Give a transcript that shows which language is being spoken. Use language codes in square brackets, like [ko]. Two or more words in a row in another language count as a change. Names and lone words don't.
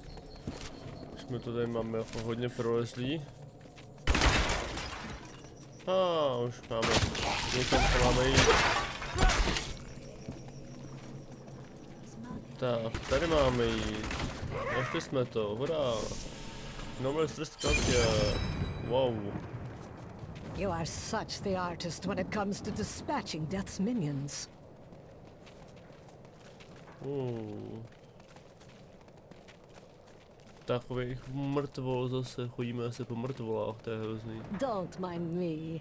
[cs] Už jsme to tady máme jako hodně prolezlý. Už máme. Někam to máme jít. Tak, tady máme jít. Našli jsme to, hurá. Nové srstkaltě. [en] Wow. You are such the artist when it comes to dispatching Death's minions. [cs] Takových mrtvol zase, chodíme asi po mrtvolách, to je hrozný. [en] Don't mind me.